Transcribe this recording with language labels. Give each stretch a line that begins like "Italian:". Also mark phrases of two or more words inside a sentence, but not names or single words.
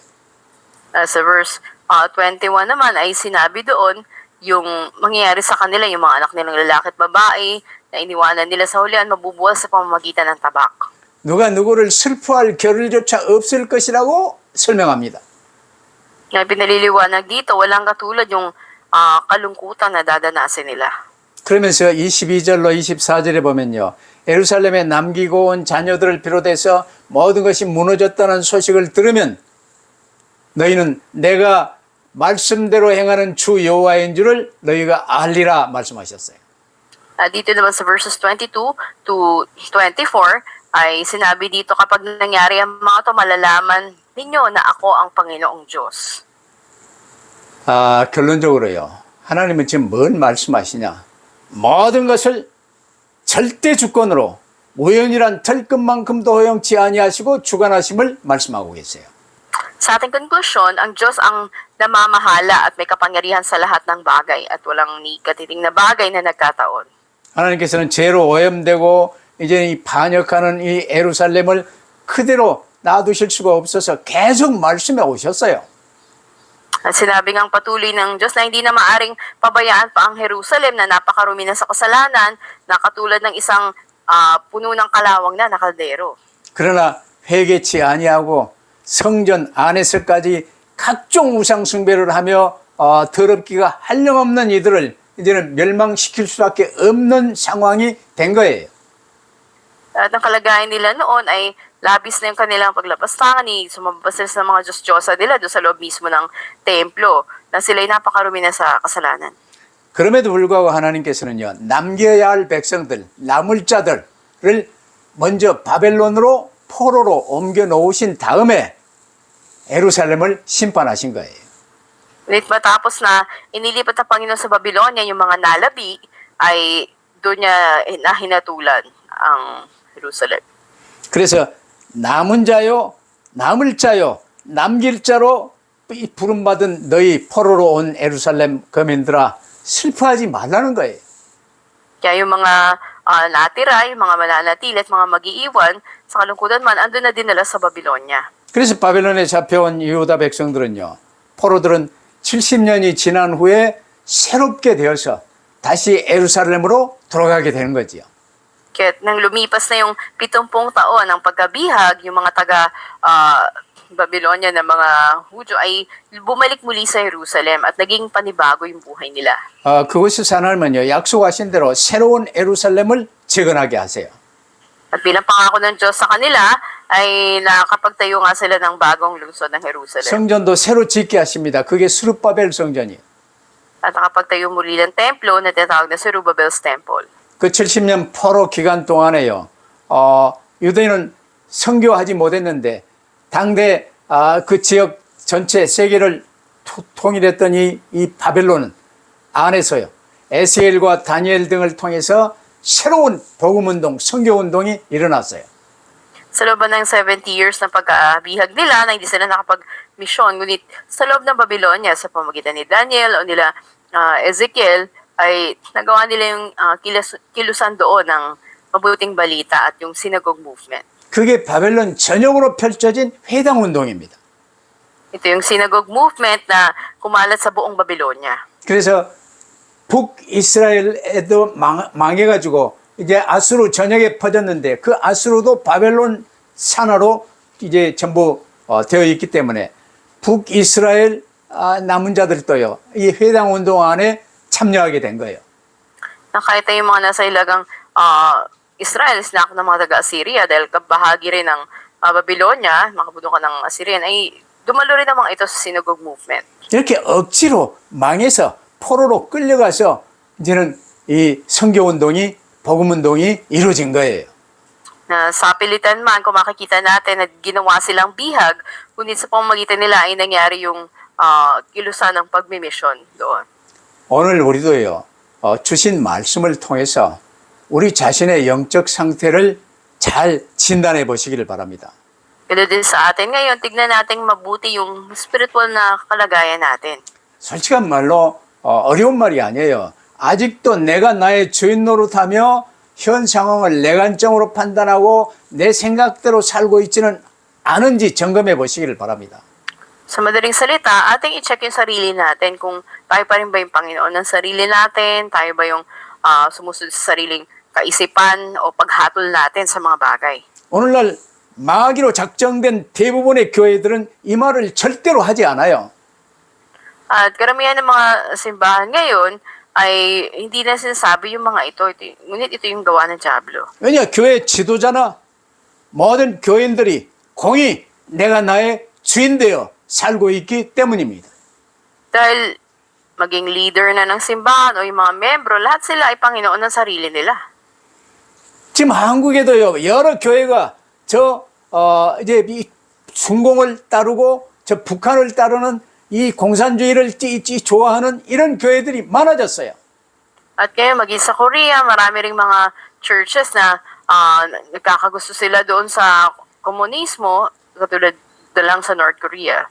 Filipino: Sa verse 21 나man ay sinabi doon yung mangyayari sa kanila, yung mga anak nilang lalaki at babae na iniwanan nila sa hulihan, mabubuwal sa pamamagitan ng tabak.
Korean: 누가 누구를 슬퍼할 겨를조차 없을 것이라고 설명합니다.
Filipino: Na pinaliliwanag dito, walang katulad yung kalungkutan na dadanasin nila.
Korean: 그러면서 22절로 24절에 보면요. 예루살렘에 남기고 온 자녀들을 비롯해서 모든 것이 무너졌다는 소식을 들으면 너희는 내가 말씀대로 행하는 주 여호와인 줄을 너희가 알리라 말씀하셨어요.
Filipino: Dito naman sa verses 22 to 24 ay sinabi dito, kapag nangyari ang mga to, malalaman ninyo na ako ang Panginoong Diyos.
Korean: 결론적으로요. 하나님은 지금 뭔 말씀하시냐. 모든 것을 절대 주권으로 우연이란 털끝만큼도 허용치 아니하시고 주관하심을 말씀하고 계세요.
Filipino: Sa ating konklusyon, ang Diyos ang namamahala at may kapangyarihan sa lahat ng bagay at walang ni katiting na bagay na nagkataon.
Korean: 하나님께서는 죄로 오염되고 이제 이 반역하는 이 예루살렘을 그대로 놔두실 수가 없어서 계속 말씀해 오셨어요.
Filipino: At sinabi ngang patuloy ng Diyos na hindi na maaring pabayaan pa ang Jerusalem na napakarumi na sa kasalanan na katulad ng isang puno ng kalawang na kaldero.
Korean: 그러나 회개치 아니하고 성전 안에서까지 각종 우상 숭배를 하며 더럽기가 한량없는 이들을 이제는 멸망시킬 수밖에 없는 상황이 된 거예요.
Filipino: At ang kalagayan nila noon ay labis na yung kanilang paglapastangan ni sumabas sila sa mga Diyos-Diyosa nila doon sa loob mismo ng templo na sila'y napakarumi na sa kasalanan.
Korean: 그럼에도 불구하고 하나님께서는요, 남겨야 할 백성들, 남을 자들을 먼저 바벨론으로 포로로 옮겨 놓으신 다음에 예루살렘을 심판하신 거예요.
Filipino: Ngunit matapos na inilipat ng Panginoon sa Babylonia yung mga nalabi, ay doon niya hinatulan ang Jerusalem.
Korean: 그래서 남은 자요, 남을 자요, 남길 자로 부름받은 너희 포로로 온 예루살렘 거민들아 슬퍼하지 말라는 거예요.
Filipino: Kaya yung mga natira, yung mga mananatili at mga mag-iiwan, sa kalungkutan man, andun na dinala sa Babylonia.
Korean: 그래서 바벨론에 잡혀온 유다 백성들은요, 포로들은 70년이 지난 후에 새롭게 되어서 다시 예루살렘으로 돌아가게 되는 거지요.
Filipino: Kaya nang lumipas na yung 70 taon ng pagkabihag, yung mga taga Babylonia na mga Hudyo ay bumalik muli sa Jerusalem at naging panibago yung buhay nila.
Korean: 그곳에서 하나님은요, 약속하신 대로 새로운 예루살렘을 재건하게 하세요.
Filipino: At bilang pangako ng Diyos sa kanila, ay nakapagtayo nga sila ng bagong lungsod ng Jerusalem.
Korean: 성전도 새로 짓게 하십니다. 그게 스룹바벨 성전이에요.
Filipino: at nakapagtayo muli ng templo na tinatawag na Zerubbabel's Temple.
Korean: 그 70년 포로 기간 동안에요. 유대인은 선교하지 못했는데 당대 그 지역 전체 세계를 통일했던 이 바벨론 안에서요. 에스겔과 다니엘 등을 통해서 새로운 복음운동, 선교운동이 일어났어요.
Filipino: Sa loob ng 70 years na pagkabihag nila na hindi sila nakapag-mission, ngunit sa loob ng Babylonia sa pamamagitan ni Daniel o nila Ezekiel ay nagawa nila yung kilusan doon ng mabuting balita at yung
English: synagogue movement.
Korean: 그게 바벨론 전역으로 펼쳐진 회당운동입니다.
Filipino: Ito yung
English: synagogue movement
Filipino: na kumalat sa buong Babylonia.
Korean: 그래서 북이스라엘에도 망해가지고 이제 아수르 전역에 퍼졌는데 그 아수르도 바벨론 산하로 이제 전부 되어 있기 때문에 북이스라엘 남은 자들도요 이 회당 운동 안에 참여하게 된 거예요.
Filipino: Na kahit na yung mga nasa ilagang Israel, sinak ng mga taga-Assyria dahil kabahagi rin ng Babylonia, makabudukan ng Assyrian, ay dumalo rin naman ito sa
English: synagogue movement.
Korean: 이렇게 억지로 망해서 포로로 끌려가서 이제는 이 선교운동이 복음운동이 이루어진 거예요.
Filipino: Na sa pilitan man, kung makikita natin na ginawa silang bihag, ngunit sa pamamagitan nila ay nangyari yung kilusan ng pagmimisyon doon.
Korean: 오늘 우리도요 주신 말씀을 통해서 우리 자신의 영적 상태를 잘 진단해 보시기를 바랍니다.
Filipino: Pero din sa atin ngayon, tignan natin mabuti yung spiritual na kalagayan natin.
Korean: 솔직한 말로 어려운 말이 아니에요. 아직도 내가 나의 주인 노릇하며 현 상황을 내관점으로 판단하고 내 생각대로 살고 있지는 않은지 점검해 보시기를 바랍니다.
Filipino: Sa madaling salita, ating i-check yung sarili natin kung tayo pa rin ba yung Panginoon ng sarili natin, tayo ba yung sumusunod sa sariling kaisipan o paghatol natin sa mga bagay.
Korean: 오늘날 망하기로 작정된 대부분의 교회들은 이 말을 절대로 하지 않아요.
Filipino: At karamihan ng mga simbahan ngayon ay hindi na sinasabi yung mga ito. Ngunit ito yung gawa ng Diablo.
Korean: 왜냐? 교회 지도자나 모든 교인들이 공히 내가 나의 주인 되어 살고 있기 때문입니다.
Filipino: Dahil maging leader na ng simbahan o yung mga membro, lahat sila ay Panginoon ng sarili nila.
Korean: 지금 한국에도요 여러 교회가 이제 이 중공을 따르고 저 북한을 따르는 이 공산주의를 좋아하는 이런 교회들이 많아졌어요.
Filipino: At kaya maging sa Korea, marami ring mga churches na nagkakagusto sila doon sa komunismo, katulad na lang sa North Korea.